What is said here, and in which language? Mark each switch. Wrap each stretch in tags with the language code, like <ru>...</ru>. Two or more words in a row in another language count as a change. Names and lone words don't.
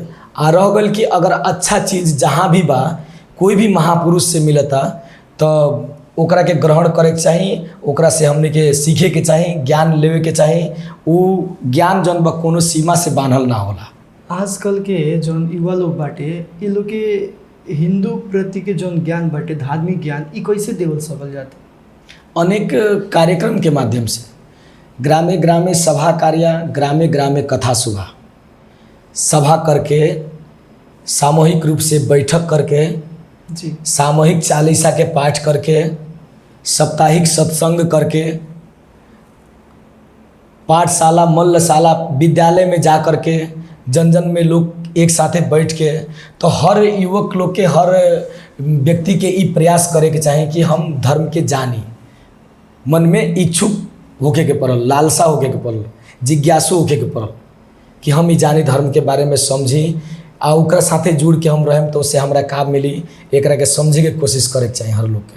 <bho>आ रह गल कि अगर अच्छा चीज़ जहाँ भी बा कोई भी महापुरुष से मिलता तो ओकरा के ग्रहण करे के चाही, ओकरा से हमने के सीखे के चाही, ज्ञान लेवे के चाही। वो ज्ञान जौन बा कोनो सीमा से बांधल ना होला। आजकल के जौन युवा लोग बाटे ये लोग के हिंदू प्रति के जौन ज्ञान बाटे धार्मिक ज्ञान ई कैसे देवल सकल जाता? अनेक कार्यक्रम के माध्यम से ग्रामे ग्रामे सभा कार्य, ग्रामे ग्रामे कथा सुभा, सभा करके सामूहिक रूप से बैठक करके जी, सामूहिक चालीसा के पाठ करके, साप्ताहिक सत्संग करके, पाठशाला मल्लशाला विद्यालय में जा कर के जन जन में लोग एक साथे बैठ के, तो हर युवक लोग के हर व्यक्ति के ई प्रयास करे के चाहे कि हम धर्म के जानी, मन में इच्छुक होके के पड़ल, लालसा होके के पड़ल, जिज्ञासु होके के पड़ल कि हम ई जानी, धर्म के बारे में समझी आ ओकरा साथे जुड़ के हम रहें तो उससे हमरा का मिली, एकरा के समझे के कोशिश करे के चाही हर लोग के।</bho>